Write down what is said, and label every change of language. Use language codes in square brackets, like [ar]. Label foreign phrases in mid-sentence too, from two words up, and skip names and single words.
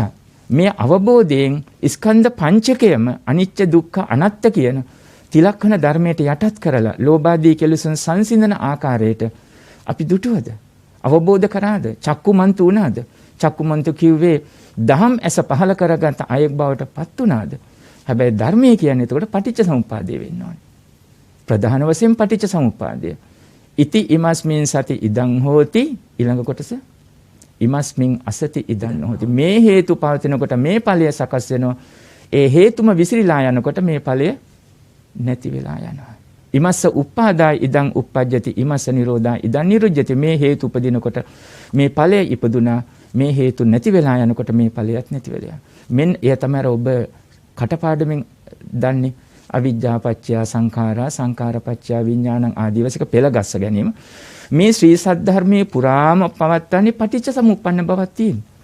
[si] මේ අවබෝධයෙන් ස්කන්ධ පංචකයම අනිත්‍ය දුක්ඛ අනාත්ත කියන තිලක්ෂණ ධර්මයට යටත් කරලා ලෝභාදී කෙලෙසුන් සංසිඳන ආකාරයට අපි දුටුවද? අවබෝධ කරාද? චක්කුමන්තු වුණාද? චක්කුමන්තු කිව්වේ දහම් ඇස පහල කරගත් අයෙක් බවට පත් වුණාද? හැබැයි ධර්මයේ කියන්නේ එතකොට පටිච්ච සමුප්පාදය වෙන්න ඕනේ. ප්‍රධාන වශයෙන් පටිච්ච සමුප්පාදය. [pi] ඉති ඉමස්මින් සති ඉදං හෝති [si] ඊළඟ කොටස [pi] ඉමස්මින් අසති ඉදං හෝති. [si] මේ හේතු පවතිනකොට මේ ඵලය සකස් වෙනවා. ඒ හේතුම විසිරීලා යනකොට මේ ඵලය නැති වෙලා යනවා. [pi] ඉමස්ස උප්පාදා ඉදං උප්පජ්ජති ඉමස්ස නිරෝධා ඉදං නිරුජ්ජති. [si] මේ හේතු උපදිනකොට මේ ඵලය ඉපදුනා. මේ හේතු නැති වෙලා යනකොට මේ ඵලයත් නැති වෙලා යනවා. මෙන්න එය තමයි ඔබ කටපාඩමින් දන්නේ [pi] අවිජ්ජා පත්‍ය සංඛාරා සංඛාර පත්‍ය විඥානං [si] ආදී වශයෙන් පෙළ ගස්ස ගැනීම. මේ ශ්‍රී සද්ධර්මයේ පුරාම පවත්වන්නේ පටිච්ච සමුප්පන්න බවක් තියෙන.